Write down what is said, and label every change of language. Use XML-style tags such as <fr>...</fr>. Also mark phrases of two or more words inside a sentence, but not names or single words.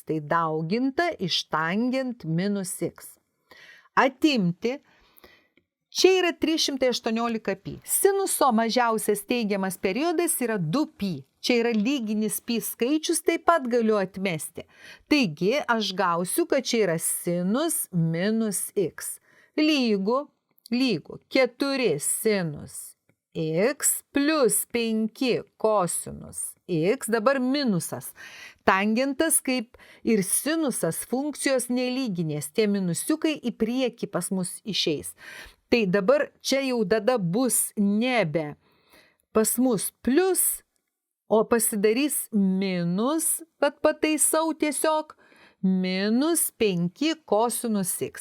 <lt>Tai dauginta iš tangent minus x. Atimti. Čia yra 318π. Sinuso mažiausias teigiamas periodas yra 2π. Čia yra lyginis π skaičius, taip pat galiu atmesti. Taigi aš gausiu, kad čia yra sinus minus x. Lygu 4 sinus x plus 5 kosinus x, dabar minusas. Tangentas kaip ir sinusas funkcijos nelyginės, tie minusiukai į priekį pas mus išeis. Tai dabar čia jau tada bus nebe pas mus plus, o pasidarys minus, bet pataisau tiesiog, minus 5 kosinus x.</lt>